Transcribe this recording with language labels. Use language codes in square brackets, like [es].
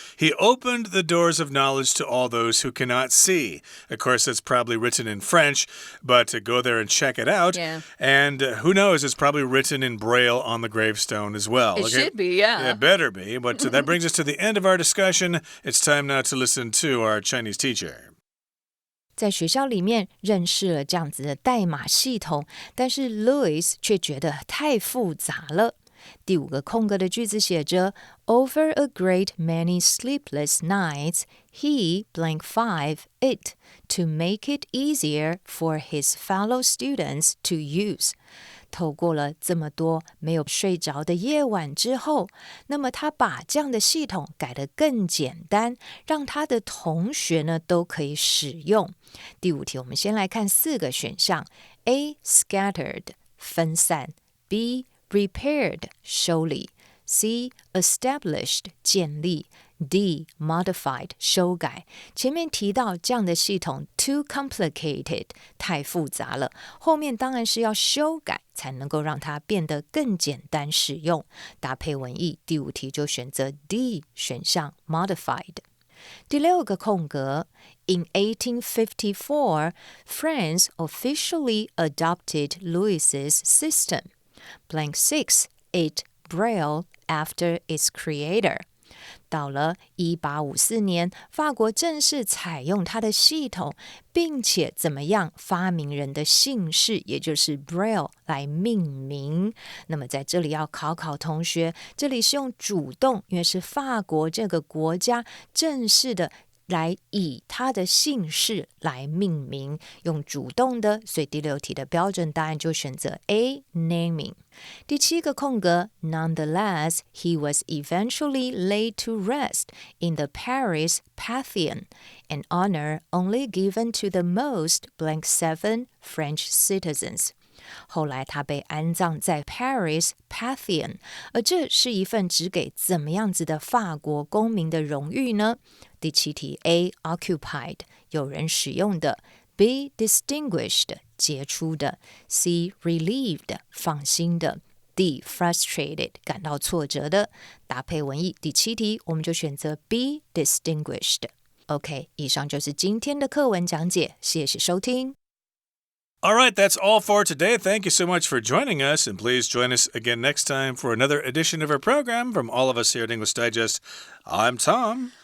[en] He opened the doors of knowledge to all those who cannot see. Of course, that's probably written in French, but to go there and check it out. Yeah. And who knows, it's probably written in Braille on the gravestone as well. It should be, yeah. It better be. But that brings us to the end of our discussion. It's time now to listen to our Chinese teacher. [zh] 在学校里面认识了这样子的代码系统，但是 Louis 却觉得太复杂了。第5个空格的句子写着 [en] Over a great many sleepless nights, he blank 5 it to make it easier for his fellow students to use. [zh] 透过了这么多没有睡着的夜晚之后，那么他把这样的系统改得更简单，让他的同学呢都可以使用。第5题我们先来看4个选项 A. [en] Scattered 分散 B. Repaired 修理 C. Established 建立 D. Modified 修改。 [zh] 前面提到这样的系统 [en] too complicated [zh] 太复杂了，后面当然是要修改才能够让它变得更简单使用。搭配文意，第5题就选择 D 选项 Modified。第6个空格 [en] In 1854, France officially adopted Louis's system. Blank 6, it Braille after its creator. [zh] 到了1854年，法国正式采用它的系统，并且怎么样发明人的姓氏，也就是 Braille 来命名。那么在这里要考同学，这里是用主动，因为是法国这个国家正式的来以他的姓氏来命名，用主动的，所以第6题的标准答案就选择 A. [en] Naming。 [zh] 第7个空格 [en] Nonetheless, he was eventually laid to rest in the Paris Pantheon, an honor only given to the most blank 7 French citizens. [zh] 后来他被安葬在 Paris Pantheon， 而这是一份只给怎么样子的法国公民的荣誉呢？第7题 A. [en] Occupied 有人使用的 B. Distinguished 杰出的 C. Relieved 放心的 D. [zh] Frustrated 感到挫折的。搭配文意，第7题我们就选择 B. [en] Distinguished。 [zh] OK， 以上就是今天的课文讲解，谢谢收听。 [en] All right, that's all for today. Thank you so much for joining us, and please join us again next time for another edition of our program. From all of us here at English Digest, I'm Tom.